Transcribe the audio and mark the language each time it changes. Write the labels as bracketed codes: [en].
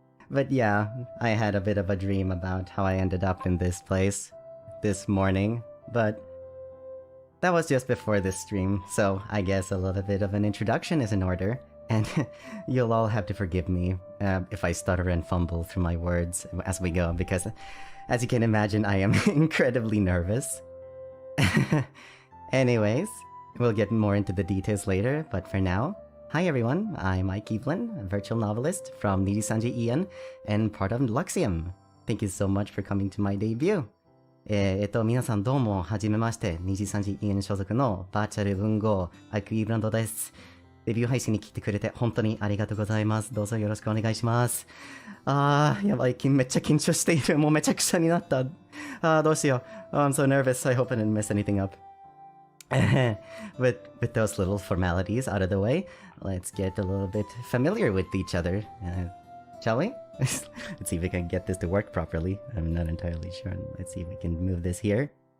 [en] But yeah, I had a bit of a dream about how I ended up in this place this morning, but that was just before this stream, so I guess a little bit of an introduction is in order, and you'll all have to forgive me if I stutter and fumble through my words as we go, because as you can imagine, I am incredibly nervous. Anyways, we'll get more into the details later, but for now, hi everyone, I'm IKE EVELAND, a virtual novelist from NIJISANJIEN En and part of Luxium. Thank you so much for coming to my debut. [ja] 皆さんどうもはじめまして、NIJISANJIEN所属のバーチャル文豪IKE EVELANDです。デビュー配信に来てくれて本当にありがとうございます。どうぞよろしくお願いします。やばい、めっちゃ緊張している。もうめちゃくちゃになった。どうしよう。 [en] I'm so nervous. I hope I didn't mess anything up. With those little formalities out of the way, let's get a little bit familiar with each other, shall we? Let's see if we can get this to work properly. I'm not entirely sure. Let's see if we can move this here.